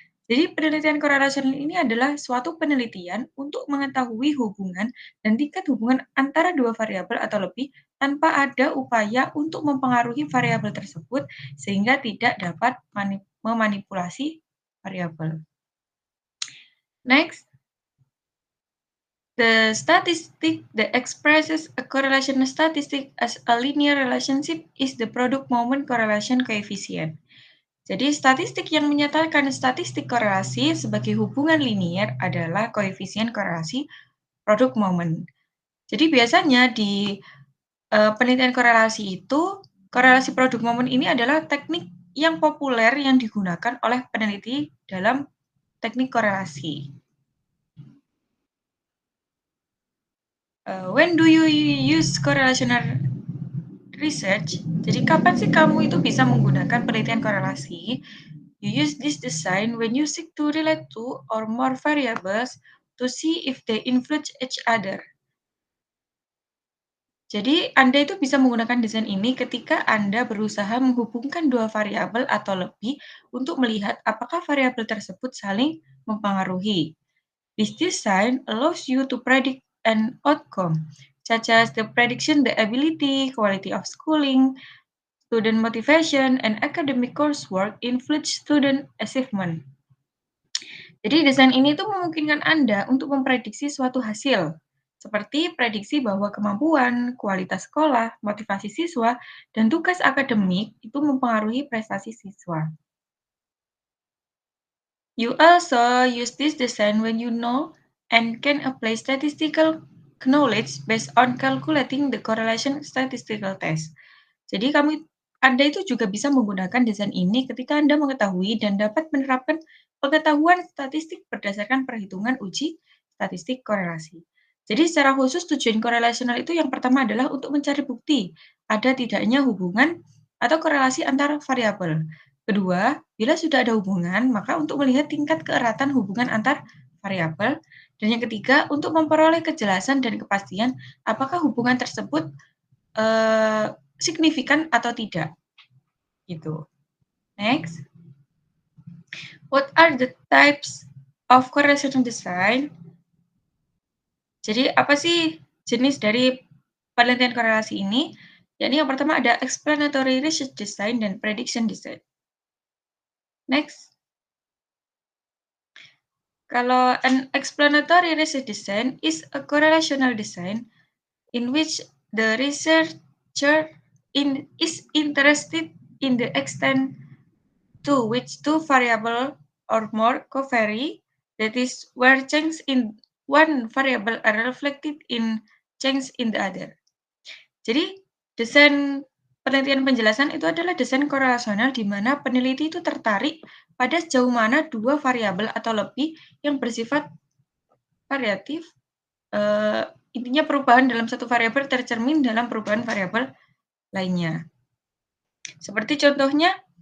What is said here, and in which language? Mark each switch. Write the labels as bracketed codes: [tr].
[id] Jadi penelitian korelasional ini adalah suatu penelitian untuk mengetahui hubungan dan tingkat hubungan antara dua variabel atau lebih tanpa ada upaya untuk mempengaruhi variabel tersebut sehingga tidak dapat memanipulasi variabel. [en] Next, the statistic that expresses a correlation statistic as a linear relationship is the product moment correlation coefficient. [id] Jadi, statistik yang menyatakan statistik korelasi sebagai hubungan linier adalah koefisien korelasi produk moment. Jadi, biasanya di penelitian korelasi itu, korelasi produk moment ini adalah teknik yang populer yang digunakan oleh peneliti dalam teknik korelasi. [en] When do you use correlational research? [id] Jadi, kapan sih kamu itu bisa menggunakan penelitian korelasi? [en] You use this design when you seek to relate two or more variables to see if they influence each other. [id] Jadi, Anda itu bisa menggunakan desain ini ketika Anda berusaha menghubungkan dua variabel atau lebih untuk melihat apakah variabel tersebut saling mempengaruhi. [en] This design allows you to predict an outcome, such as the prediction the ability, quality of schooling, student motivation, and academic coursework influence student achievement. [id] Jadi desain ini tuh memungkinkan Anda untuk memprediksi suatu hasil, seperti prediksi bahwa kemampuan, kualitas sekolah, motivasi siswa, dan tugas akademik itu mempengaruhi prestasi siswa. [en] You also use this design when you know and can apply statistical knowledge based on calculating the correlation statistical test. [id] Jadi Anda itu juga bisa menggunakan desain ini ketika Anda mengetahui dan dapat menerapkan pengetahuan statistik berdasarkan perhitungan uji statistik korelasi. Jadi secara khusus tujuan korelasional itu yang pertama adalah untuk mencari bukti ada tidaknya hubungan atau korelasi antar variabel. Kedua, bila sudah ada hubungan, maka untuk melihat tingkat keeratan hubungan antar variabel. Dan yang ketiga, untuk memperoleh kejelasan dan kepastian apakah hubungan tersebut signifikan atau tidak, gitu. [en] Next, what are the types of correlation design? [id] Jadi apa sih jenis dari penelitian korelasi ini? Jadi yang pertama ada explanatory research design dan prediction design. [en] Next, kalau an explanatory research design is a correlational design in which the researcher is interested in the extent to which two variables or more covary, that is, where changes in one variable are reflected in change in the other. [id] Jadi, desain penelitian penjelasan itu adalah desain korelasional di mana peneliti itu tertarik pada sejauh mana dua variabel atau lebih yang bersifat variatif, intinya perubahan dalam satu variabel tercermin dalam perubahan variabel lainnya. Seperti contohnya,